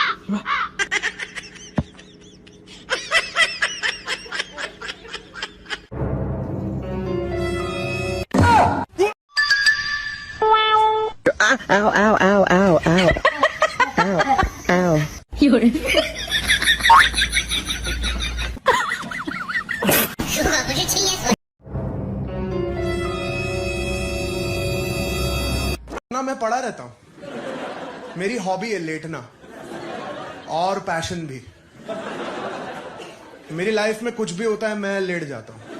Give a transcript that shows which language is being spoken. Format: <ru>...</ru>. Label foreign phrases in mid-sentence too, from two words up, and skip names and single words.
<zh>Ow, ow, ow, ow, ow. Ow, ow. 有人，如果不是亲眼所</zh> <hi>ना मैं पड़ा रहता हूं। मेरी हॉबी है लेटना और पैशन भी। मेरी लाइफ में कुछ भी होता है मैं लेट जाता हूं।</hi>